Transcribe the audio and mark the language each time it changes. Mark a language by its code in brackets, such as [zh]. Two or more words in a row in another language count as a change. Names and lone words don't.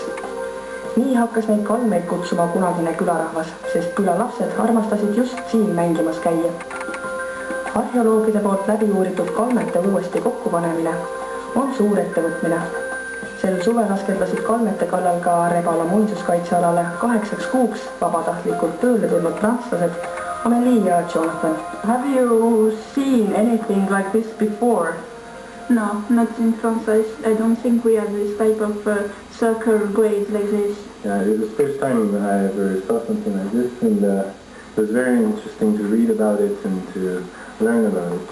[et] Nii hakkas neid kalmeid kutsuma kunagine külarahvas, sest külalapsed armastasid just siin mängimas käia. Arheoloogide poolt läbi uuritud kalmete uuesti kokkupanemine on suur ettevõtmine. Sel suve laskeldasid kalmete kallal ka Revala muinsuskaitsealale 8 kuuks vabatahtlikult tööle tulnud prantslased Amélie ja Jonathan. [en] Have you seen anything like this before? No, not in France. I don't think we have this type of circle graves like this. Yeah, it was the first time I ever saw something like this, and it was very interesting to read about it and to learn about it.